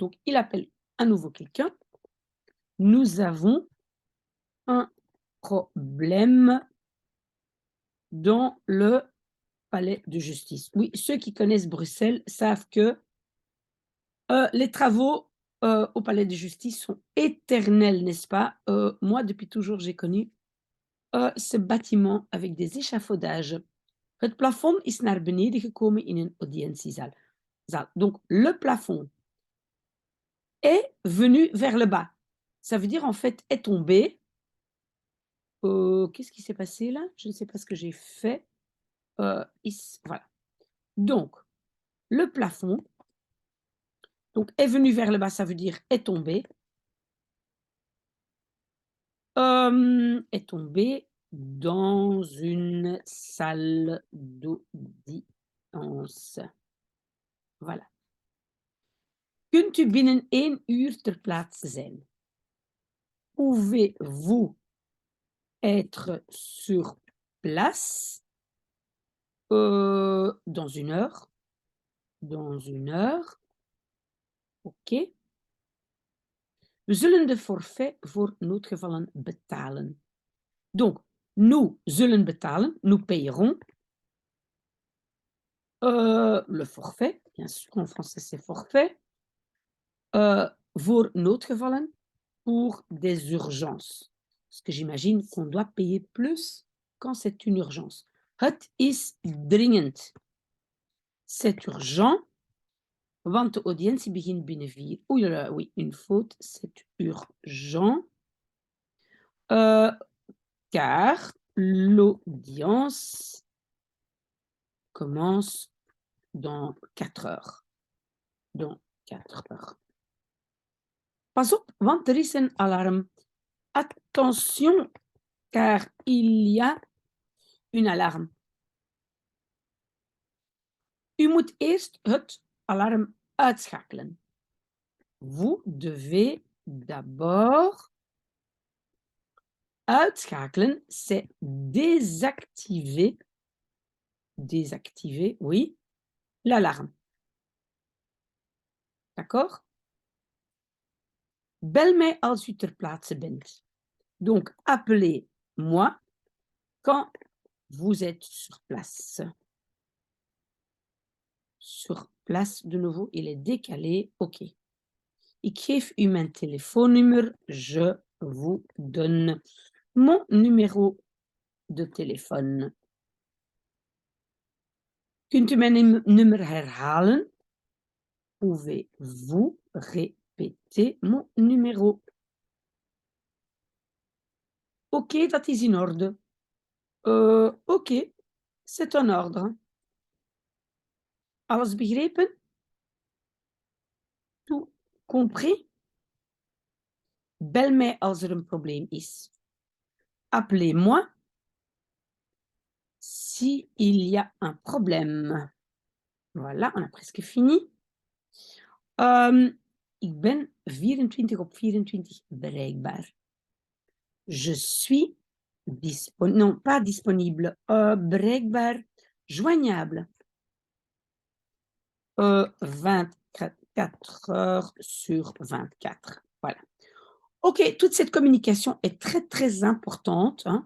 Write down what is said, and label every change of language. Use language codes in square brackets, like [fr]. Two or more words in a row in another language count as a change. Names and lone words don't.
[fr] Donc, il appelle à nouveau quelqu'un. Nous avons un problème dans le palais de justice. Oui, ceux qui connaissent Bruxelles savent que les travaux au palais de justice sont éternels, n'est-ce pas? Moi, depuis toujours, j'ai connu ce bâtiment avec des échafaudages. [nl] Het plafond is naar beneden gekomen in een audientiezaal. [fr] Donc, le plafond est venu vers le bas. Ça veut dire, en fait, est tombé. Qu'est-ce qui s'est passé là? Je ne sais pas ce que j'ai fait. Voilà. Donc, le plafond donc, est venu vers le bas, ça veut dire est tombé. Est tombé dans une salle d'audience. Voilà. [nl] Kunt u binnen 1 uur ter plaatse zijn? [fr] Pouvez-vous être sur place dans 1 heure? Dans 1 heure. OK. [nl] We zullen de forfait voor noodgevallen betalen. [fr] Donc, nous [nl] zullen betalen, [fr] nous payerons le forfait, bien sûr, en français c'est forfait, [nl] voor noodgevallen, [fr] pour des urgences. Parce que j'imagine qu'on doit payer plus quand c'est une urgence. [nl] Het is dringend. [fr] C'est urgent, [nl] want de audiëntie begint binnen 4. [fr] Oei là là, oui, une faute, c'est urgent. Car l'audience commence dans 4 heures. Dans 4 heures. [nl] Pas op, want er is een alarm. [fr] Attention, car il y a une alarme. [nl] U moet eerst het alarm uitschakelen. [fr] Vous devez d'abord uitschakelen, c'est désactiver, désactiver, oui, l'alarme. D'accord? [nl] Bel mij als u ter plaatse bent. [fr] Donc, appelez-moi quand vous êtes sur place. Sur place, de nouveau, il est décalé. OK. [nl] Ik geef u mijn telefoonnummer. [fr] Je vous donne mon numéro de téléphone. [nl] Kunt u mijn nummer herhalen? [fr] Pouvez-vous répéter mon numéro? [nl] OK, dat is in orde. [fr] OK, c'est en ordre. [nl] Alles begrepen? [fr] Tout compris? [nl] Bel mij als er een probleem is. [fr] Appelez-moi s'il y a un problème. Voilà, on a presque fini. [nl] Ik ben 24 op 24 bereikbaar. [fr] Je suis non, pas disponible, bereikbaar, joignable. 24 heures sur 24. Voilà. OK, toute cette communication est très, très importante, hein.